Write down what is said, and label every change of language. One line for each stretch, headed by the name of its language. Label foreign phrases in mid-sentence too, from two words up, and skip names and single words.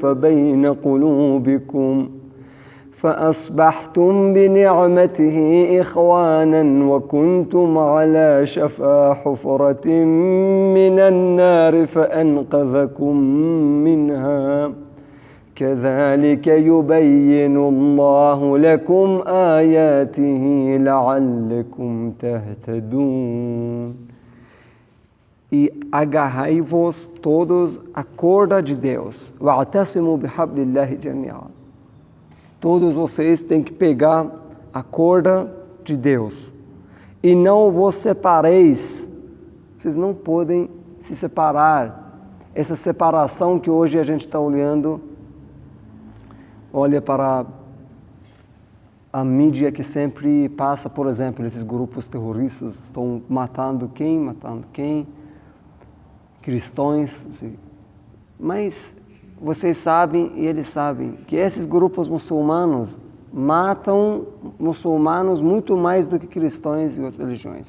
Arabic: بين قلوبكم فأصبحتم بنعمته إخوانا وكنتم على شفا حفرة من النار فأنقذكم منها كذلك يبين الله لكم آياته لعلكم تهتدون.
Portuguese: E agarrai-vos todos à corda de Deus.
Arabic: وَاعْتَصِمُوا بِحَبْلِ اللَّهِ جَمِيعًا.
Portuguese: Todos vocês têm que pegar a corda de Deus. E não vos separeis. Vocês não podem se separar. Essa separação que hoje a gente está olhando, olha para a mídia que sempre passa, por exemplo, esses grupos terroristas estão matando quem, cristãos, mas vocês sabem e eles sabem que esses grupos muçulmanos matam muçulmanos muito mais do que cristãos e outras religiões.